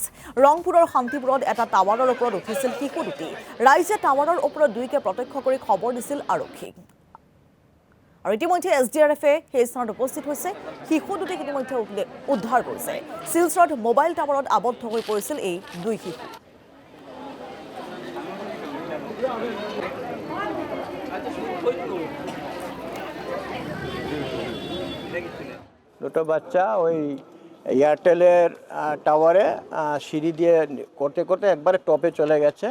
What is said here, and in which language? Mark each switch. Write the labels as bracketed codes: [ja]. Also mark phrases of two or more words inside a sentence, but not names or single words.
[as] ৰংপুৰৰ শান্তিপুৰত এটা টাৱাৰৰ ওপৰত উঠিছিল শিশু দুটি। ৰাইজে টাৱাৰৰ ওপৰত দুইকে প্ৰত্যক্ষ কৰি খবৰ দিছিল আৰক্ষীক। আৰু ইতিমধ্যে SDRFে সেই স্থানত উপস্থিত হৈছে। শিশু দুটিক ইতিমধ্যে উদ্ধাৰ কৰিছে। শিলচৰত মোবাইল টাৱাৰত আবদ্ধ হৈ পৰিছিল এই দুই শিশু। [bn] দুটো বাচ্চা ওই এয়ারটেলের টাওয়ারে সিঁড়ি দিয়ে করতে করতে একবারে টপে চলে গেছে।